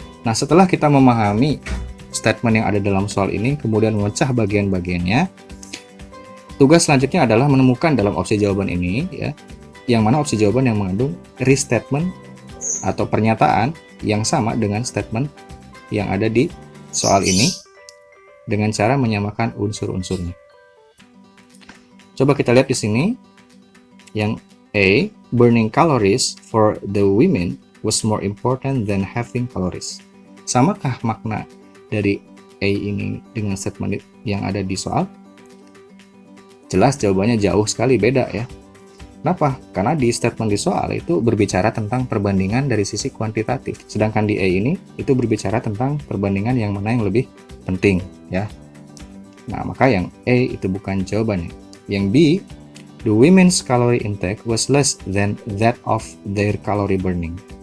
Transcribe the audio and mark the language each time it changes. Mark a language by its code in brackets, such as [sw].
[id] Nah, setelah kita memahami statement yang ada dalam soal ini, kemudian memecah bagian-bagiannya, tugas selanjutnya adalah menemukan dalam opsi jawaban ini, ya, yang mana opsi jawaban yang mengandung restatement atau pernyataan yang sama dengan statement yang ada di soal ini dengan cara menyamakan unsur-unsurnya. [en] Coba kita lihat di sini yang A, burning calories for the women was more important than having calories. [id] Samakah makna dari A ini dengan statement yang ada di soal? Jelas jawabannya jauh sekali beda ya. Kenapa? Karena di statement di soal itu berbicara tentang perbandingan dari sisi kuantitatif. Sedangkan di A ini itu berbicara tentang perbandingan yang mana yang lebih penting ya. Nah, maka yang A itu bukan jawabannya. [en] Yang B, the women's calorie intake was less than that of their calorie burning.